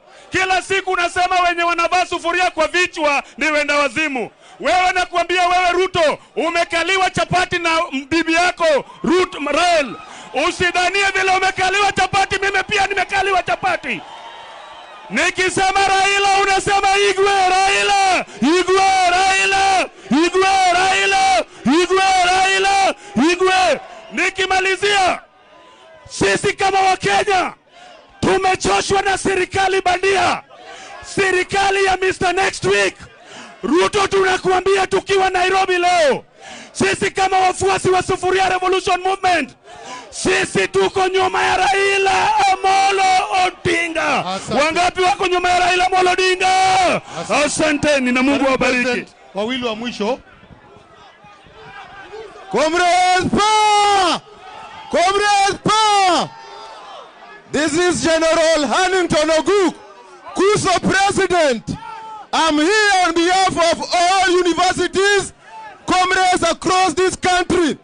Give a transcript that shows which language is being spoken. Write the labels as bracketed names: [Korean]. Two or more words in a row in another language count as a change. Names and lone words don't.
[Swahili] Kila siku unasema wenye wanavaa sufuria kwa vichwa ni wenda wazimu. Wewe nakuambia wewe Ruto, umekaliwa chapati na bibi yako Raila. Usidhanie vile umekaliwa chapati, mimi pia nimekaliwa chapati. Nikisema Raila unasema Igwe Raila, Igwe Raila, Igwe Raila, Igwe Raila, Igwe. Nikimalizia, sisi kama Wakenya tumechoshwa na serikali bandia, serikali ya Mr. [English] Next Week. [Swahili] Ruto, tunakuambia tukiwa Nairobi leo, sisi kama wafuasi wa Sufuria Revolution Movement, sisi tuko nyuma ya Raila Amolo Odinga. Wangapi wako nyuma ya Raila Amolo Odinga? Asanteni na Mungu awabariki. Wawili wa mwisho. [English] Comrades power! Comrades power! This is General Hannington Oguk, Kuso President. I'm here on behalf of all universities, comrades across this country.